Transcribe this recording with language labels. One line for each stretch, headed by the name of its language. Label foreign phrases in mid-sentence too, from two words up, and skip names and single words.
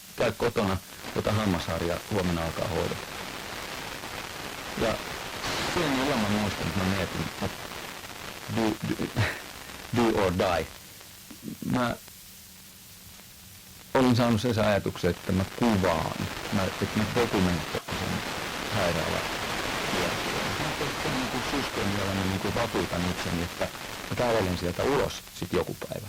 Finnish: käy kotona, ota hammasharja, huomenna alkaa hoidot. Ja pieni ilman muistan, että mä mietin, että
English: do or die.
Finnish: Mä olin saanut sen ajatuksen, että mä kuvaan, että mä dokumentoin sen sairaalan kiertueen. Mä tein niin kuin systeemi, jolla mä niin kuin vakuutan itseni, että mä kävelen sieltä ulos sit joku päivä.